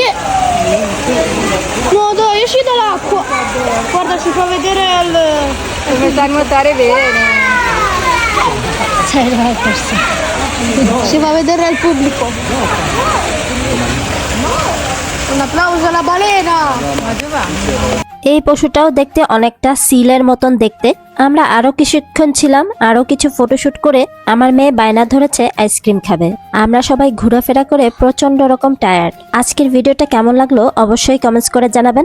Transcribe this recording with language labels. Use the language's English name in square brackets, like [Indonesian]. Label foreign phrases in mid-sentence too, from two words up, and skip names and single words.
[Italian] No, dai, esci dall'acqua! Guarda, si fa vedere il... Come sa nuotare bene. Si fa vedere al pubblico. Un applauso alla balena! [Bangla] এই পশুটাও দেখতে অনেকটা সিলের মতন দেখতে। আমরা আরো কিছুক্ষণ ছিলাম, আরো কিছু ফটোশুট করে আমার মেয়ে বায়না ধরেছে আইসক্রিম খাবে। আমরা সবাই ঘোরাফেরা করে প্রচন্ড রকম টায়ার্ড। আজকের ভিডিওটা কেমন লাগলো অবশ্যই কমেন্টস করে জানাবেন।